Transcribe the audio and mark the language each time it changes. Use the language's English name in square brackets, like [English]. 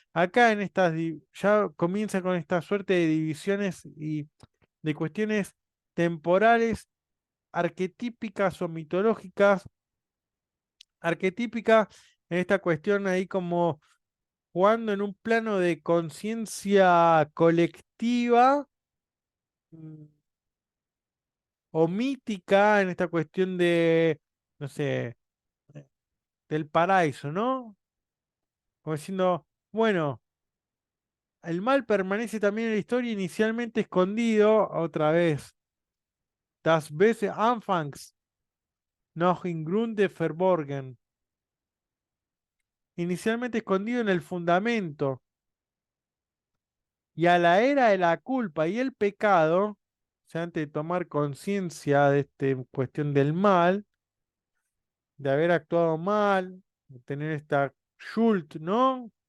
[Spanish] Acá en estas ya comienza con esta suerte de divisiones y de cuestiones temporales, arquetípicas o mitológicas, arquetípica en esta cuestión ahí como jugando en un plano de conciencia colectiva, mm, o mítica en esta cuestión de, no sé, del paraíso, ¿no? Como diciendo, bueno, el mal permanece también en la historia inicialmente escondido, otra vez. [German] Das Böse anfangs noch im Grunde verborgen. [Spanish] Inicialmente escondido en el fundamento. Y a la era de la culpa y el pecado, o sea, antes de tomar conciencia de esta cuestión del mal, de haber actuado mal, de tener esta Schuld, ¿no?